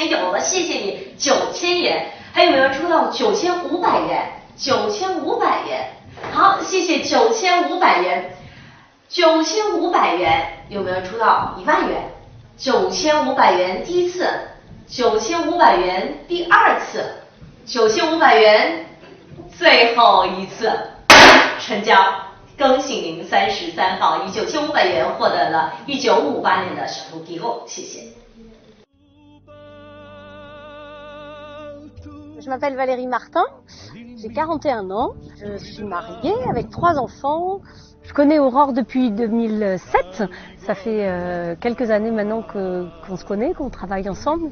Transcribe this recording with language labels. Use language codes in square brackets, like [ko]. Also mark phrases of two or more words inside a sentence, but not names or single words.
[zh] 有了，谢谢你，9000元，还有没有人出到9500元？9500元，好，谢谢9500元，9500元，有没有人出到10000元？9500元第一次，9500元第二次，9500元最后一次，成交！恭喜您33号以9500元获得了1958年的Château Quiros，谢谢。 [fr] Je m'appelle Valérie Martin, j'ai 41 ans, je suis mariée avec 3 enfants. Je connais Aurore depuis 2007, ça fait quelques années maintenant qu'on se connaît, qu'on travaille ensemble.